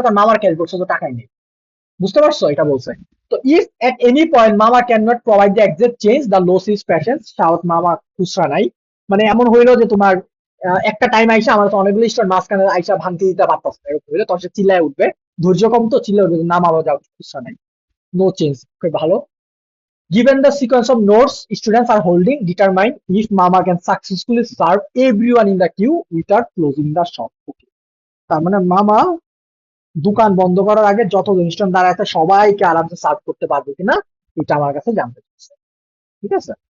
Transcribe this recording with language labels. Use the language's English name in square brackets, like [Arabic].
[Bangla] তার মামার ক্যাশ বক্সে তো টাকাই নেই। বুঝতে পারছো? এটা বলছে। তো [English] if at any point মামা can not provide the exact change the loss is patience, [Bangla] south মামা খুচরা নাই, মানে এমন হইলো যে তোমার একটা টাইম আইসা আমার তো অনেকগুলো স্টোর মাঝখানে আইসা ভাঙতে দিতে পারতাছে না, এরকম হইলে তখন সে চিল্লায় উঠবে, ধৈর্য কম তো চিল্লায় উঠবে, না মামা যাও, খুচরা নাই, [English] No change. [Bangla] খুব ভালো। [English] Given the sequence of notes students are holding, determine if Mama can successfully serve everyone in the queue without closing the shop. Okay. [Bangla] তার মানে মামা দোকান বন্ধ করার আগে যত স্টুডেন্ট দাঁড়ায় আছে সবাইকে আরামসে সার্ভ করতে পারবে কিনা, এটা আমার কাছে জানতে চাচ্ছে, ঠিক আছে?